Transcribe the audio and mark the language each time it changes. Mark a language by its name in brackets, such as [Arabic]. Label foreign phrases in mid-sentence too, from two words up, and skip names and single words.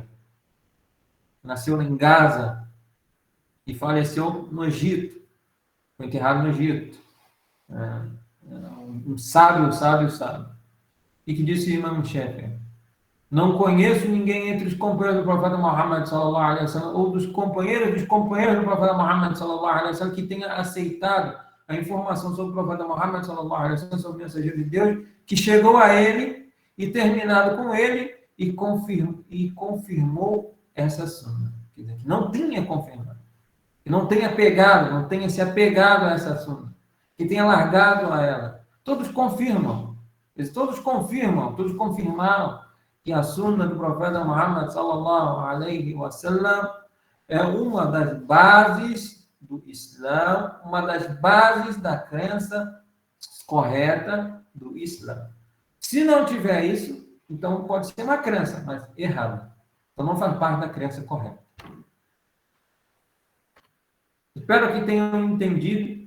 [Portuguese] Nasceu em Gaza e faleceu no Egito. Foi enterrado no Egito. Um sábio. E que disse Imam Shafi'i: não conheço ninguém entre os companheiros do profeta Muhammad [Arabic] صلى الله عليه وسلم [Portuguese] ou dos companheiros do profeta Muhammad [Arabic] صلى الله عليه وسلم [Portuguese] que tenha aceitado a informação sobre o profeta Muhammad [Arabic] صلى الله عليه وسلم, [Portuguese] sobre o mensageiro de Deus, que chegou a ele e terminado com ele e confirmou essa sunnah. Quer dizer, que não tinha confirmado, que não tenha se apegado a essa sunnah, que tenha largado a ela. Todos confirmaram que a sunnah do profeta Muhammad [Arabic] صلى الله عليه وسلم [Portuguese] é uma das bases do Islã, uma das bases da crença correta do Islã. Se não tiver isso, então pode ser uma crença, mas errada. Então não faz parte da crença correta. Espero que tenham entendido.